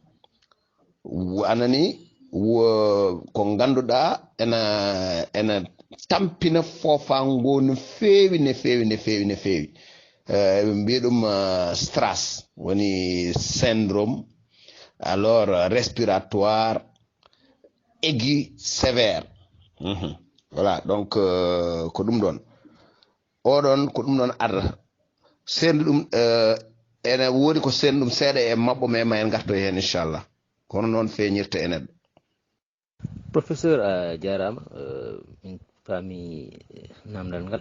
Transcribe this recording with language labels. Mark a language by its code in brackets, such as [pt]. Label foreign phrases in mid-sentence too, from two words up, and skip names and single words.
[ff] Anani ko ganduɗa ena tampina fofango no feewi mbiya ɗum stress woni [fr] syndrome alors respiratoire aigu sévère. Voilà, donc [ff] ko ɗum ɗon oɗon ko ɗum ɗon arda sendu ɗum ene woodi ko sendu ɗum seeɗa e mabɓo mais ma en garto hen inchallah kono noon feeñirta e neɗɗo. professeur a jarama min faami namdal ngal.